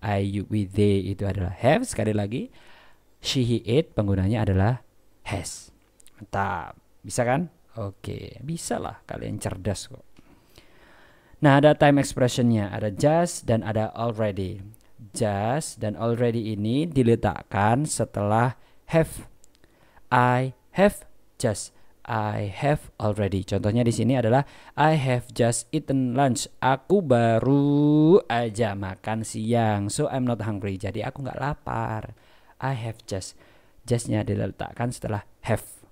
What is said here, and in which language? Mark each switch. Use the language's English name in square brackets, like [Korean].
[Indonesian] I, you, we, they itu adalah have. Sekali lagi, she, he, it penggunanya adalah has. Mantap. Bisa kan? Oke, bisa lah, kalian cerdas kok. Nah, ada time expressionnya, ada just dan ada already. Just dan already ini diletakkan setelah have. [English] I have just, I have already. [Indonesian] Contohnya di sini adalah [English] I have just eaten lunch. [Indonesian] Aku baru aja makan siang. [English] So I'm not hungry. [Indonesian] Jadi aku nggak lapar. [English] I have just. [Indonesian] Justnya diletakkan setelah have.